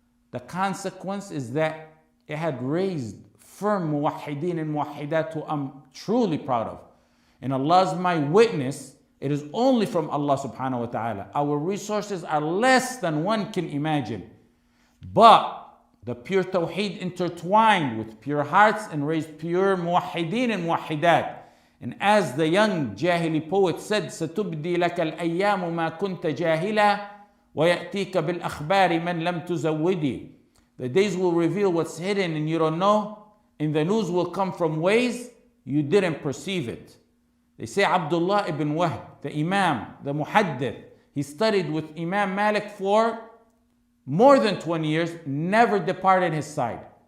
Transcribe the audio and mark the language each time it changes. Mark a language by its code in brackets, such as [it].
[en] the consequence is that it had raised firm muwahideen and muwahidat who I'm truly proud of. And Allah is my witness, it is only from Allah subhanahu wa ta'ala. Our resources are less than one can imagine. But the pure tawheed intertwined with pure hearts and raised pure muwahideen and muwahidat. And as the young Jahili poet said, [ar] سَتُبْدِي لَكَ الْأَيَّامُ مَا كُنْتَ جَاهِلًا وَيَأْتِيكَ بِالْأَخْبَارِ مَنْ لَمْ تُزَوِّدِي. [en] The days will reveal what's hidden and you don't know, and the news will come from ways you didn't perceive it. They say Abdullah ibn Wahb, the Imam, the Muhaddith, he studied with Imam Malik for more than 20 years, never departed his side.